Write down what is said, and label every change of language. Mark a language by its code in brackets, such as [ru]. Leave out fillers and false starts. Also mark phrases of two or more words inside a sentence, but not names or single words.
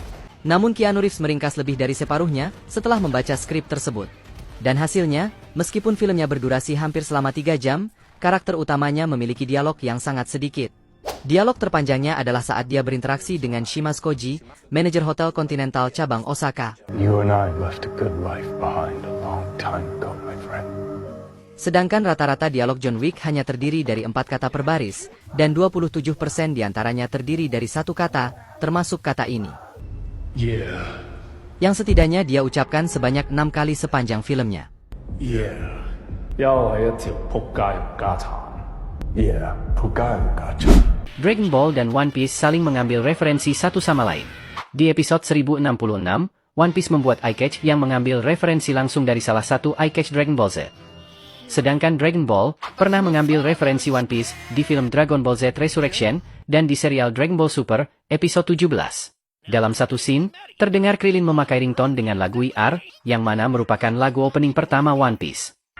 [id] Namun Keanu Reeves meringkas lebih dari separuhnya setelah membaca skrip tersebut. Dan hasilnya, meskipun filmnya berdurasi hampir selama 3 jam, karakter utamanya memiliki dialog yang sangat sedikit. Dialog terpanjangnya adalah saat dia berinteraksi dengan Shimazu Koji, manajer Hotel Continental cabang Osaka. [en] You and I left a good life behind a long time ago, my friend. [id] Sedangkan rata-rata dialog John Wick hanya terdiri dari 4 kata per baris, dan 27% diantaranya terdiri dari 1 kata, termasuk kata ini. Yeah. Yang setidaknya dia ucapkan sebanyak 6 kali sepanjang filmnya. Yeah. [yue] 又係一條仆街唔家產。Yeah，仆街唔家產。 [id] Dragon Ball dan One Piece saling mengambil referensi satu sama lain. Di episode 1066, One Piece membuat eye-catch yang mengambil referensi langsung dari salah satu eye-catch Dragon Ball Z. Sedangkan Dragon Ball pernah mengambil referensi One Piece di film Dragon Ball Z Resurrection dan di serial Dragon Ball Super, episode 17. Dalam satu scene, terdengar Krillin memakai ringtone dengan lagu IR, yang mana merupakan lagu opening pertama One Piece.